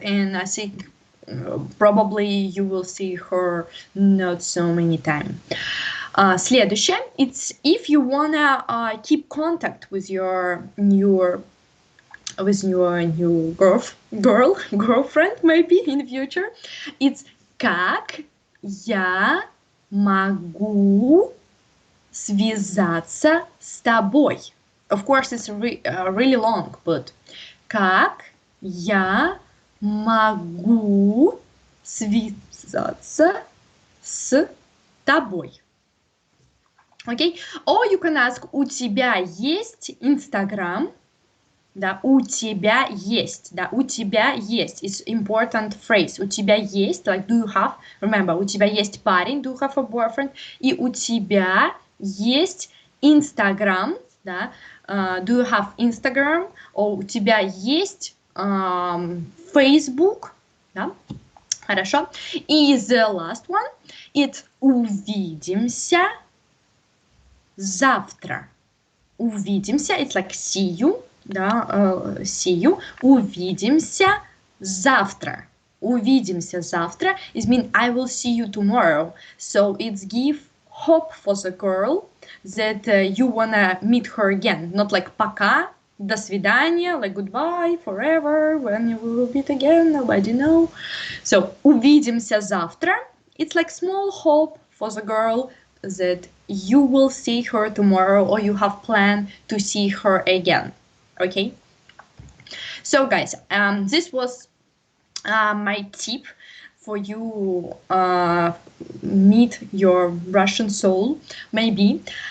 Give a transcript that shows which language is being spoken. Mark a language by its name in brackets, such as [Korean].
[English] And I think probably you will see her not so many times. [Russian] Следующее, [English] it's if you wanna keep contact with your new girlfriend maybe in the future. It's [Russian] как я могу связаться с тобой. Of course, it's really long, but как я могу связаться с тобой. [English] Okay? Or you can ask, [Russian] у тебя есть Инстаграм? Да, у тебя есть, да, у тебя есть. [English] It's important phrase. [Russian] У тебя есть, [English] like, do you have, remember, [Russian] у тебя есть парень, [English] do you have a boyfriend, [Russian] и у тебя есть Instagram, да, [English] do you have Instagram, or [Russian] у тебя есть Facebook, да, хорошо. И [English] the last one, it's [Russian] увидимся завтра. Увидимся, [English] it's like see you, [Russian] да, [English] see you. [Russian] Увидимся завтра. Увидимся завтра [English] is mean I will see you tomorrow. So it's give hope for the girl that you wanna meet her again. Not like [Russian] пока, до свидания, [English] like goodbye, forever, when you will meet again, nobody know. So [Russian] увидимся завтра. [English] It's like small hope for the girl that you will see her tomorrow or you have planned to see her again. Okay, so guys, this was my tip for you meet your Russian soul maybe.